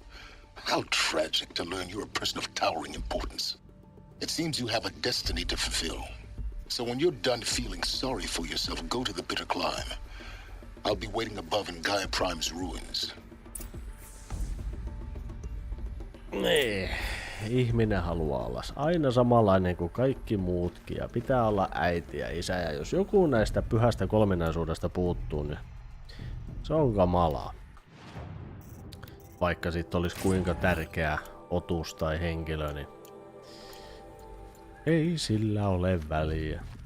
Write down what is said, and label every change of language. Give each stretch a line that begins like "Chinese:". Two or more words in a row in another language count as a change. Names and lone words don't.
English: How tragic to learn you're a person of towering importance. It seems you have a destiny to fulfill. So when you're done feeling sorry for yourself, go to the bitter climb. I'll be waiting above in Gaia Prime's ruins.
Finnish: Nee. ihminen haluaa olla aina samanlainen kuin kaikki muutkin ja pitää olla äiti ja isä. Ja jos joku näistä pyhästä kolminaisuudesta puuttuu, niin se on kamalaa. Vaikka sitten olisi kuinka tärkeä otus tai henkilö, niin ei sillä ole väliä.